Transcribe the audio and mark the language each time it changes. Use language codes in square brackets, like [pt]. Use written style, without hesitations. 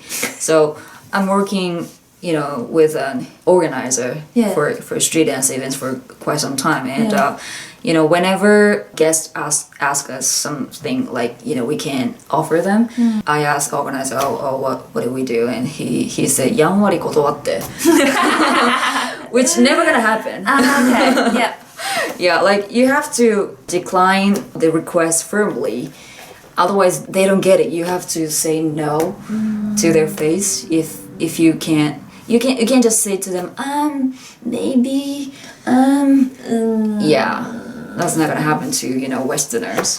[en] So I'm working, with an organizer for street dance events for quite some time. And, whenever guests ask us something like, we can offer them, I ask organizer, what do we do? And he said, [ja] やんわり断って. [en] Which never gonna happen. Okay, yeah. Yeah, like you have to decline the request firmly. Otherwise, they don't get it. You have to say no to their face. If you can't, you can't just say to them, maybe, yeah, that's not gonna happen to Westerners.